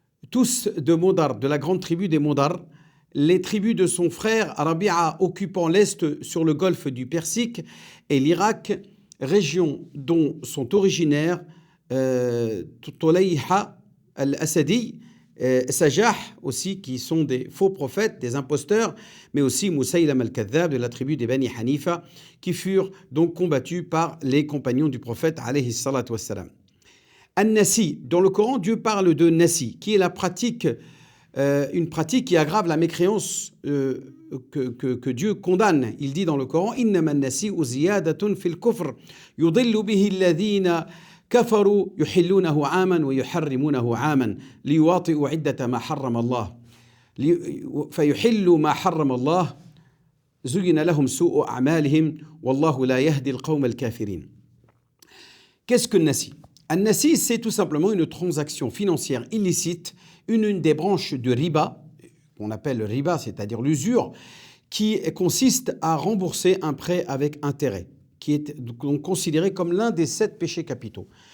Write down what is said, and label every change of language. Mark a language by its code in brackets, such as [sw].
[fr] Tous de Modar, de la grande tribu des Modar, les tribus de son frère Rabi'a occupant l'est sur le golfe du Persique et l'Irak, région dont sont originaires Tulayha al-Asadi, Sajah aussi, qui sont des faux prophètes, des imposteurs, mais aussi Moussaïlam al-Kadhab de la tribu des Bani Hanifa, qui furent donc combattus par les compagnons du prophète alayhi salatu wassalam. An-Nasi, dans le Coran, Dieu parle de Nasi, qui est la pratique, une pratique qui aggrave la mécréance que Dieu condamne. Il dit dans le Coran, [ar] Innama an-Nasi ziyadatun fil kufr, yudillu bihi alladhina كفروا يحلونه عاما ويحرمونه عاما ليواطئوا عدة ما حرم الله فيحلوا ما حرم الله زين لهم سوء أعمالهم والله لا يهدي القوم الكافرين. [fr] Qu'est-ce que Nasi? Un Nasi, c'est tout simplement une transaction financière illicite, une des branches du riba, qu'on appelle le riba, c'est-à-dire l'usure, qui consiste à rembourser un prêt avec intérêt, qui est donc considéré comme l'un des 7 péchés capitaux.